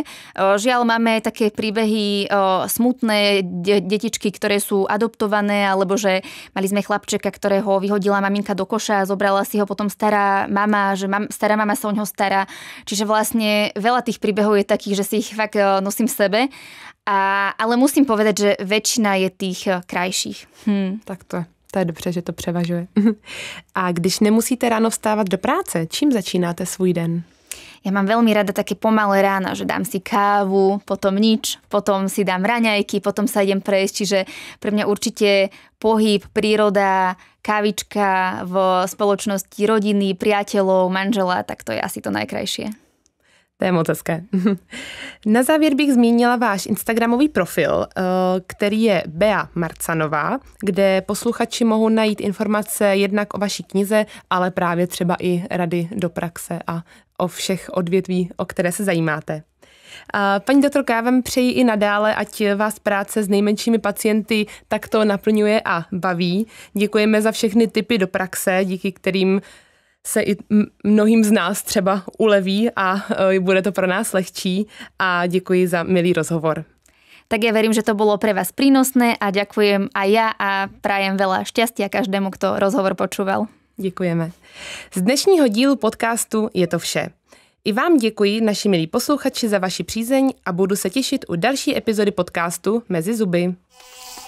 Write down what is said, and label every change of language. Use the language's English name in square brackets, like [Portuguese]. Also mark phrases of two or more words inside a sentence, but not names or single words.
[Slovak] Žiaľ, máme také príbehy smutné, detičky, ktoré sú adoptované, alebo že mali sme chlapčeka, ktorého vyhodila maminka do koša a zobrala si ho potom stará mama, že stará mama sa o ňoho stará. Čiže vlastne veľa tých príbehov je takých, že si ich fakt nosím v sebe. Ale musím povedať, že väčšina je tých krajších. [Czech] Tak to je dobře, že to převažuje. A když nemusíte ráno vstávat do práce, čím začínáte svůj den? [Slovak] Ja mám veľmi rada také pomalé rána, že dám si kávu, potom nič, potom si dám raňajky, potom sa idem prejsť, čiže pre mňa určite pohyb, príroda, kávička v spoločnosti rodiny, priateľov, manžela, tak to je asi to najkrajšie. [Czech] To je moc hezké. Na závěr bych zmínila váš instagramový profil, který je Bea Marcanová, kde posluchači mohou najít informace jednak o vaší knize, ale právě třeba i rady do praxe a o všech odvětví, o které se zajímáte. Paní doktorka, já vám přeji i nadále, ať vás práce s nejmenšími pacienty takto naplňuje a baví. Děkujeme za všechny tipy do praxe, díky kterým se i mnohým z nás třeba uleví a bude to pro nás lehčí. A děkuji za milý rozhovor. [Slovak] Tak ja verím, že to bolo pre vás prínosné a ďakujem aj ja a prajem veľa šťastia každému, kto rozhovor počúval. [Czech] Děkujeme. Z dnešního dílu podcastu je to vše. I vám děkuji, naši milí posluchači, za vaši přízeň a budu se těšit u další epizody podcastu Mezi zuby.